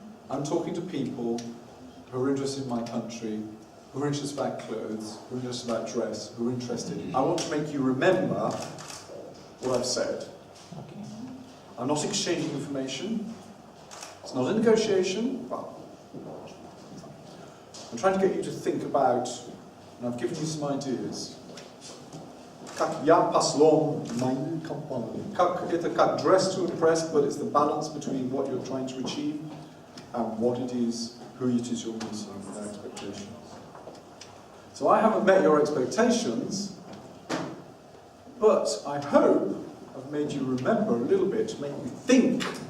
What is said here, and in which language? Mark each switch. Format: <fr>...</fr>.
<en>I'm talking to people who are interested in my country, who are interested about clothes, who are interested about dress, who are interested. I want to make you remember what I've said. Okay. I'm not exchanging information. It's not a negotiation, but I'm trying to get you to think about, and I've given you some ideas.</en> <ru>Как я послом моей компании. Это как</ru> <en>dress to impress, but it's the balance between what you're trying to achieve and what it is, who it is you're meeting, their expectations. So I haven't met your expectations, but I hope I've made you remember a little bit to make you think.</en>